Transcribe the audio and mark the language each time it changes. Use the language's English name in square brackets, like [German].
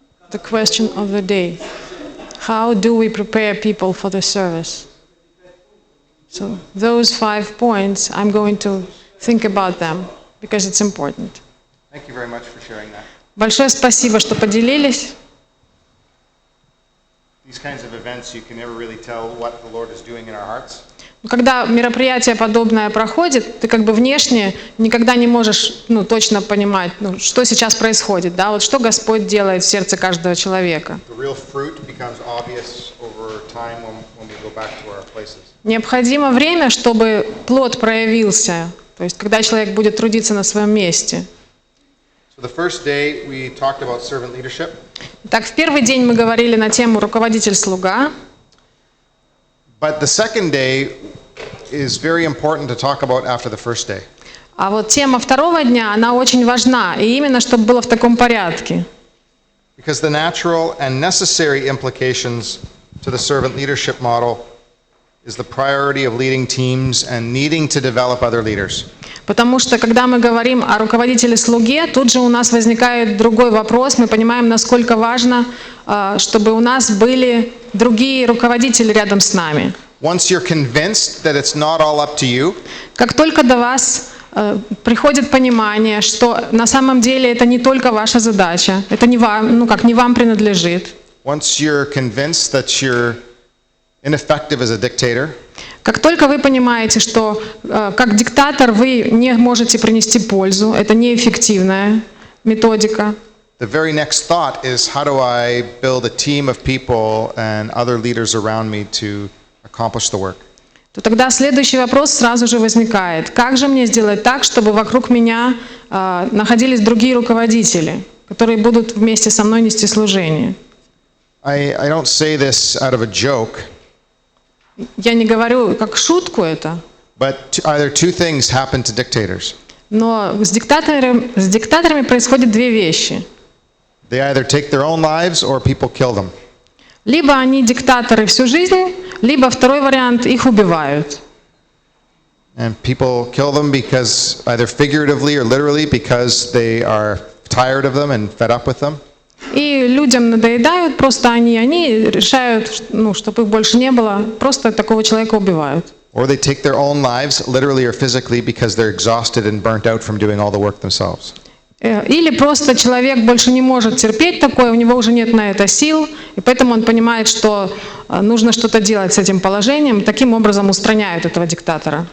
[English] The question of the day. How do we prepare people for the service? So those 5 points, I'm going to think about them because it's important. Thank you very much for sharing that. [Russian] Большое спасибо, что поделились. [English] These kinds of events, you can never really tell what the Lord is doing in our hearts. [Russian] Когда мероприятие подобное проходит, ты как бы внешне никогда не можешь точно понимать, что сейчас происходит, да, вот что Господь делает в сердце каждого человека. [English] The real fruit becomes obvious over time when we go back to our places. [Russian] Необходимо время, чтобы плод проявился, то есть когда человек будет трудиться на своем месте. [English] So the first day we talked about servant leadership. [Russian] Так, в первый день мы говорили на тему руководитель-слуга. [English] But the second day is very important to talk about after the first day. [Russian] А вот тема второго дня, она очень важна, и именно чтобы было в таком порядке. [English] Because the natural and necessary implications to the servant leadership model is the priority of leading teams and needing to develop other leaders. [Russian] Потому что, когда мы говорим о руководителе-слуге, тут же у нас возникает другой вопрос. Мы понимаем, насколько важно, чтобы у нас были другие руководители рядом с нами. [English] Once you're convinced that it's not all up to you, [Russian] Как только до вас приходит понимание, что на самом деле это не только ваша задача, это не вам, не вам принадлежит. [English] once you're convinced that you're ineffective as a dictator, [Russian] Как только вы понимаете, что как диктатор вы не можете принести пользу, это неэффективная методика, [English] the very next thought is how do I build a team of people and other leaders around me to accomplish the work? [Russian] то тогда следующий вопрос сразу же возникает. Как же мне сделать так, чтобы вокруг меня находились другие руководители, которые будут вместе со мной нести служение? [English] I don't say this out of a joke, [Russian] Я не говорю как шутку это, [English] but either two things happen to dictators. [Russian] но с диктаторами происходят две вещи. [English] They either take their own lives or people kill them. [Russian] Либо они диктаторы всю жизнь, либо второй вариант, их убивают. [English] And people kill them because either figuratively or literally because they are tired of them and fed up with them. [Russian] И людям надоедают, просто они решают, чтобы их больше не было, просто такого человека убивают. [English] Or they take their own lives literally or physically because they're exhausted and burnt out from doing all the work themselves. [Russian] Или просто человек больше не может терпеть такое, у него уже нет на это сил, и поэтому он понимает, что нужно что-то делать с этим положением, таким образом устраняют этого диктатора.